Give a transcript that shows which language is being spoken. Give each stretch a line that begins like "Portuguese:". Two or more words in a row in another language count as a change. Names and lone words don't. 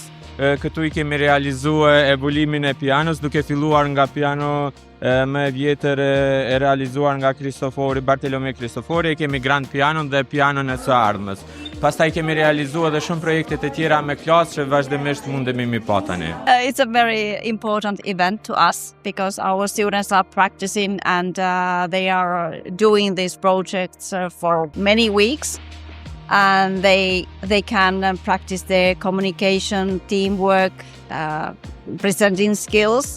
Albanian: Këtu i kemi realizuar evoluimin e pianos, duke filluar nga piano më e vjetër e realizuar nga Bartolomeo Cristofori, kemi Grand Pianon dhe pianon e së ardhmës. Pastaj kemi realizuar edhe shumë projekte të tjera me klasë që vazhdimisht mundemi mi pa tani.
English: It's a very important event to us because our students are practicing and they are doing these projects for many weeks. And they can practice their communication, teamwork, presenting skills.